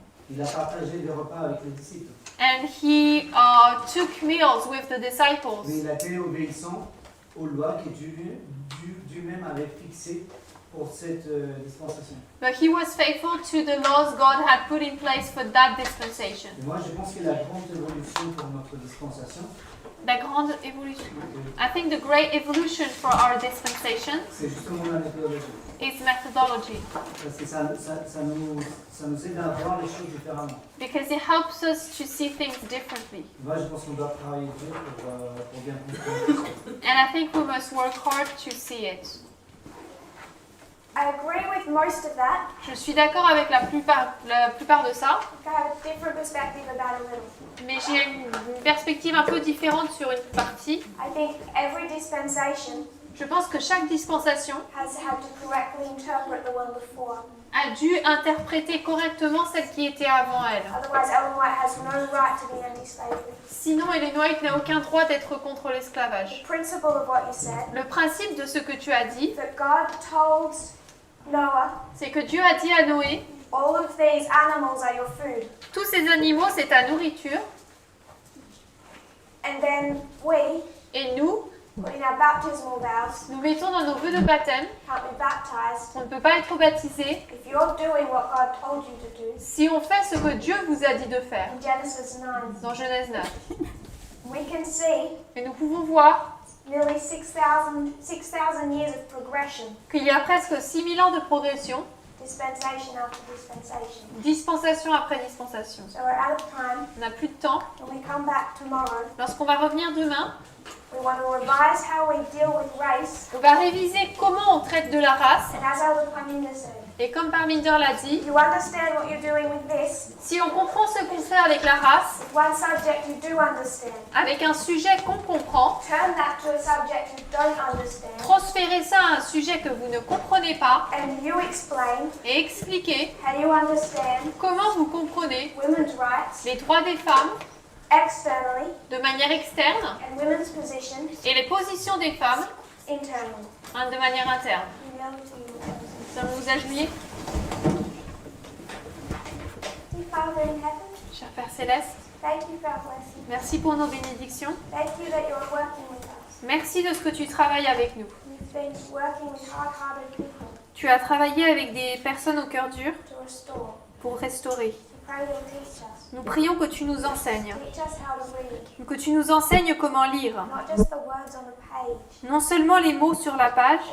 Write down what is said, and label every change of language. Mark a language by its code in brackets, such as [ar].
[fr] Il a partagé des repas avec les disciples. [en] And he took meals with the [fr] Mais [en] disciples. [fr] il a été obéissant aux lois que Dieu lui-même avait fixées pour cette dispensation. [en] But he was faithful to the laws God had put in place for that dispensation. [fr] Et moi, je pense que la grande évolution pour notre dispensation, La grande évolution. [en] I think the great evolution for our dispensation [fr] c'est justement la méthodologie. [en] is methodology. [fr] Parce que ça nous aide à voir les choses différemment. [en] Because it helps us to see things differently. [fr] Moi, je pense qu'on doit travailler dur pour bien comprendre. [en] And I think we must work hard to see it. I agree with most of that. [fr] Je suis d'accord avec la plupart de ça, [en] I have a different perspective about a little. [fr] mais j'ai une perspective un peu différente sur une partie. [en] I think every dispensation [fr] Je pense que chaque dispensation [en] has had to correctly interpret the one before. [fr] a dû interpréter correctement celle qui était avant elle. [en] Otherwise, Ellen White has no right to be anti-slavery. [fr] Sinon, Ellen White n'a aucun droit d'être contre l'esclavage. [en] The principle of what you said, [fr] Le principe de ce que tu as dit, [en] that God told Noah, [fr] c'est que Dieu a dit à Noé, [en] all of these animals are your food. [fr] tous ces animaux, c'est ta nourriture, [en] And then we, [fr] et nous, [en] in our baptismal vows, [fr] nous mettons dans nos vœux de baptême, [en] can't be baptized [fr] on ne peut pas être baptisé [en] if you're doing what God told you to do. [fr] si on fait ce que Dieu vous a dit de faire, [en] In Genesis 9, [fr] dans Genèse 9. [en] we can see [fr] Et nous pouvons voir [en] nearly 6,000 years of progression, [fr] qu'il y a presque 6000 ans de progression, [en] dispensation after dispensation. [fr] dispensation après dispensation. [en] So we're out of time. [fr] On n'a plus de temps. [en] When we come back tomorrow, [fr] Lorsqu'on va revenir demain, [en] we want to revise how we deal with race. [fr] on va réviser comment on traite de la race. [en] And as Elder Paminda said, [fr] Et comme Parminder l'a dit, [en] you understand what you're doing with this. [fr] si on comprend ce qu'on fait avec la race, [en] With one subject you do understand, [fr] avec un sujet qu'on comprend, [en] turn that to a subject you don't understand, [fr] transférez ça à un sujet que vous ne comprenez pas [en] and you explain [fr] et expliquez [en] how you understand [fr] comment vous comprenez [en] women's rights [fr] les droits des femmes [en] externally [fr] de manière externe [en] and women's position [fr] et les positions des femmes [en] internally. [fr] de manière interne. [en] Humility. [fr] Sommes-nous agenouillés? [en] Dear Father in heaven, [fr] Cher Père Céleste, [en] thank you for our blessing. [fr] merci pour nos bénédictions. [en] Thank you that you're working with us. [fr] Merci de ce que tu travailles avec nous. [en] You've been working with hard-hearted people [fr] Tu as travaillé avec des personnes au cœur dur [en] to restore. [fr] pour restaurer. [en] We pray you'll teach us. [fr] Nous prions que tu nous enseignes, [en] Teach us how to read. [fr] que tu nous enseignes comment lire. [en] Not just the words on the page. [fr] Non seulement les mots sur la page,